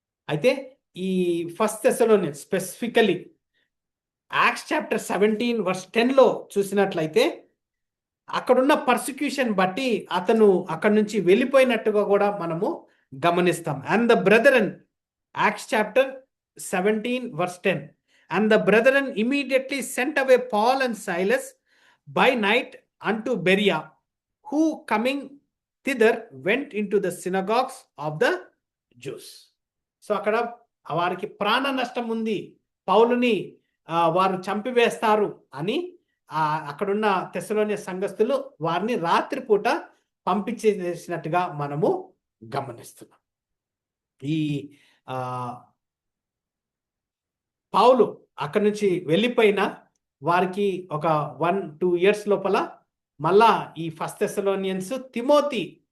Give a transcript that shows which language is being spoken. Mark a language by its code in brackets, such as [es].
[te] అయితే ఈ 1 Thessalonians specifically acts chapter 17 verse 10లో చూసినట్లయితే అక్కడున్న పర్సిక్యూషన్ బట్టి అతను అక్కడి నుంచి వెళ్ళిపోయినట్టుగా కూడా మనము గమనిస్తాం. [en] And the brethren, Acts chapter 17 verse 10, and the brethren immediately sent away Paul and Silas by night unto Berea, who coming thither went into the synagogues of the Jews. [te] So అక్కడ వారికి ప్రాణ నష్టం ఉంది, పౌలుని వారు చంపివేస్తారు అని అక్కడున్న తెస్సలోనియ సంఘస్థులు వారిని రాత్రిపూట పంపించేసినట్టుగా మనము గమనిస్తున్నాం. ఈ పౌలు అక్కడి నుంచి వెళ్ళిపోయిన వారికి ఒక 1-2 years లోపల మళ్ళా ఈ 1 థెస్సలోనియన్స్ తిమోతి